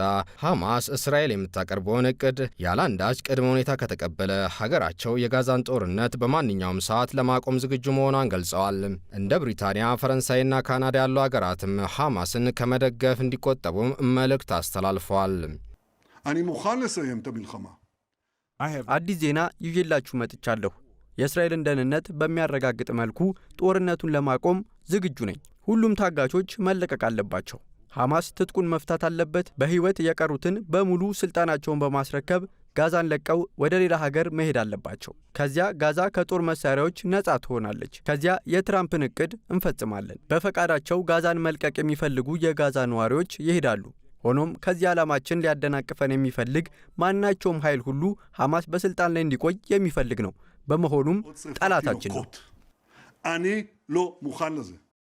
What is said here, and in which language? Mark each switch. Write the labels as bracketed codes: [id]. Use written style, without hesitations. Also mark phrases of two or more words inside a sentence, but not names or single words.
[am] ሐማስ እስራኤል የምታቀርበውን እቅድ ያለ አንዳች ቅድመ ሁኔታ ከተቀበለ ሀገራቸው የጋዛን ጦርነት በማንኛውም ሰዓት ለማቆም ዝግጁ መሆኗን ገልጸዋል። እንደ ብሪታንያ፣ ፈረንሳይና ካናዳ ያሉ ሀገራትም ሐማስን ከመደገፍ እንዲቆጠቡም መልእክት አስተላልፈዋል። [he] אני מוכן לסיים את המלחמה. [am] አዲስ ዜና ይዤላችሁ መጥቻለሁ። የእስራኤልን ደህንነት በሚያረጋግጥ መልኩ ጦርነቱን ለማቆም ዝግጁ ነኝ። ሁሉም ታጋቾች መለቀቅ አለባቸው። ሐማስ ትጥቁን መፍታት አለበት። በህይወት የቀሩትን በሙሉ ስልጣናቸውን በማስረከብ ጋዛን ለቀው ወደ ሌላ ሀገር መሄድ አለባቸው። ከዚያ ጋዛ ከጦር መሳሪያዎች ነጻ ትሆናለች። ከዚያ የትራምፕን እቅድ እንፈጽማለን። በፈቃዳቸው ጋዛን መልቀቅ የሚፈልጉ የጋዛ ነዋሪዎች ይሄዳሉ። ሆኖም ከዚህ ዓላማችን ሊያደናቅፈን የሚፈልግ ማናቸውም ኃይል ሁሉ ሐማስ በስልጣን ላይ እንዲቆይ የሚፈልግ ነው። በመሆኑም ጠላታችን ነው። [he] אני לא מוכן לזה.